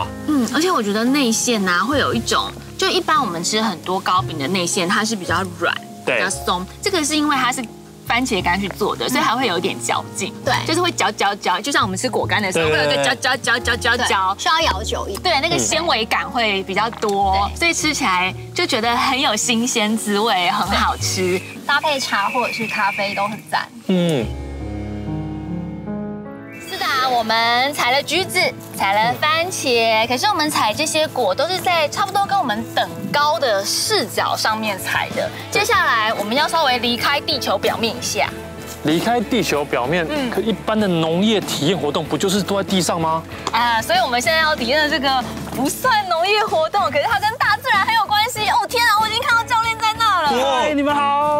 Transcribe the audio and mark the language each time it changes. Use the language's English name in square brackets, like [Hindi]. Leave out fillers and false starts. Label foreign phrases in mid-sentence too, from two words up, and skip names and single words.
[Chinese] 而且我覺得內餡啊會有一種。就一般我們吃很多糕餅的內餡，它是比較軟、比較鬆。這個是因為它是番茄乾去做的，所以還會有一點嚼勁。對，就是會嚼，就像我們吃果乾的時候，會有一個嚼，需要咬久一點。對，那個纖維感會比較多，所以吃起來就覺得很有新鮮滋味，很好吃。搭配茶或者是咖啡都很讚。我們採了橘子，採了番茄，可是我們採這些果都是在差不多跟我們等高的視角上面採的。接下來我們要稍微離開地球表面一下。離開地球表面，可一般的農業體驗活動不就是都在地上嗎？所以我們現在要體驗的這個不算農業活動，可是它跟大自然很有關係。哦天啊，我已經看到教練在那了。嗨，你們好。